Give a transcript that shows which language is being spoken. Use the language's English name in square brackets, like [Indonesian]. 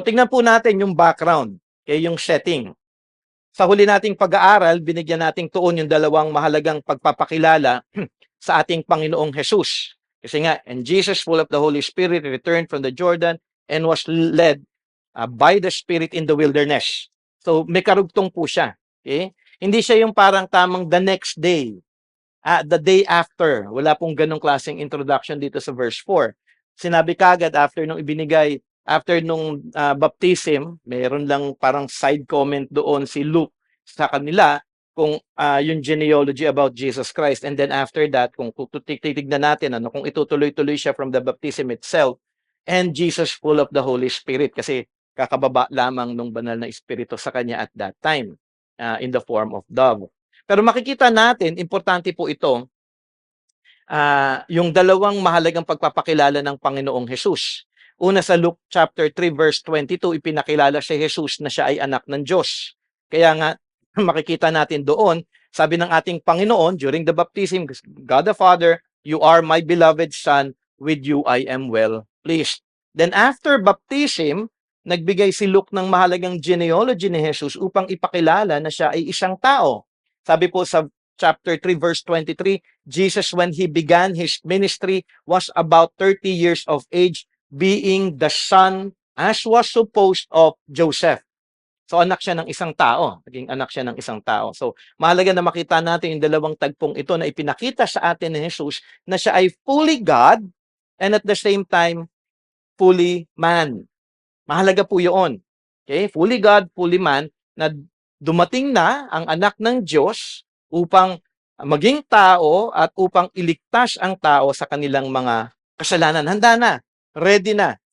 [Filipino] So tingnan po natin yung background, okay, yung setting. Sa huli nating pag-aaral, binigyan nating tuon yung dalawang mahalagang pagpapakilala sa ating Panginoong Jesus. Kasi nga, [English] and Jesus, full of the Holy Spirit, returned from the Jordan and was led by the Spirit in the wilderness. [Filipino] So, may karugtong po siya. Okay? Hindi siya yung parang tamang [English] the next day, the day after. [Filipino] Wala pong ganong klaseng introduction dito sa verse 4. Sinabi kagad after nung ibinigay, after nung baptism, mayroon lang parang side comment doon si Luke sa kanila kung yung genealogy about Jesus Christ. And then after that, kung titignan natin, kung itutuloy-tuloy siya from the baptism itself, [English] and Jesus full of the Holy Spirit, [Filipino] kasi kakababa lamang nung banal na Espiritu sa kanya at that time, in the form of dove. Pero makikita natin, importante po ito, yung dalawang mahalagang pagpapakilala ng Panginoong Jesus. Una sa Luke chapter 3 verse 22, ipinakilala si Jesus na siya ay anak ng Diyos. Kaya nga, makikita natin doon, sabi ng ating Panginoon [English] during the baptism, God the Father, you are my beloved Son, with you I am well pleased. [Filipino] Then after baptism, nagbigay si Luke ng mahalagang genealogy ni Jesus upang ipakilala na siya ay isang tao. Sabi po sa [English] chapter 3 verse 23, Jesus when he began his ministry was about 30 years of age, being the son, as was supposed, of Joseph. [Filipino] So anak siya ng isang tao, naging anak siya ng isang tao. So mahalaga na makita natin yung dalawang tagpong ito na ipinakita sa atin ni Jesus na siya ay [English] fully God and at the same time fully man. [Filipino] Mahalaga po yun. Okay? Fully God, fully man, na dumating na ang anak ng Diyos upang maging tao at upang iligtas ang tao sa kanilang mga kasalanan. Handa na. Ready na.